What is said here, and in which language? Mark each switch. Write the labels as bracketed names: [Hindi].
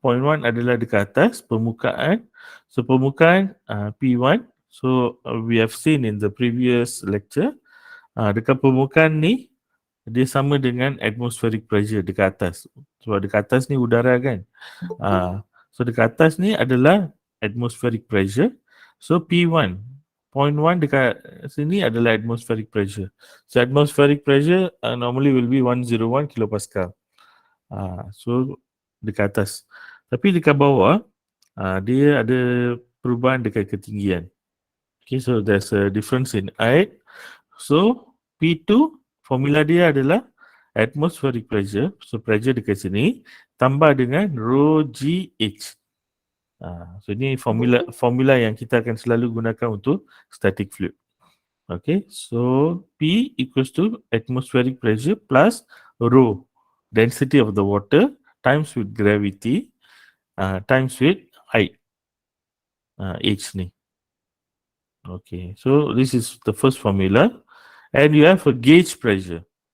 [Malay] Point 1 adalah dekat atas permukaan. So permukaan P1. [English] So we have seen in the previous lecture. [Malay] Dekat permukaan ni dia sama dengan atmospheric pressure dekat atas. Sebab dekat atas ni udara kan. So dekat atas ni adalah atmospheric pressure. So P1, point 1 dekat sini adalah atmospheric pressure. [English] So atmospheric pressure normally will be 101 kilopascal. [Malay] So dekat atas. Tapi dekat bawah dia ada perubahan dekat ketinggian. [English] Okay, so there's a difference in height. [Malay] So P2 formula dia adalah atmospheric pressure. So pressure dekat sini tambah dengan rho GH. So ini formula yang kita akan selalu gunakan untuk static fluid. [English] Okay, so P equals to atmospheric pressure plus rho, density of the water, times with gravity, times with height, H ni. Okay, so this is the first formula. And you have a gauge pressure.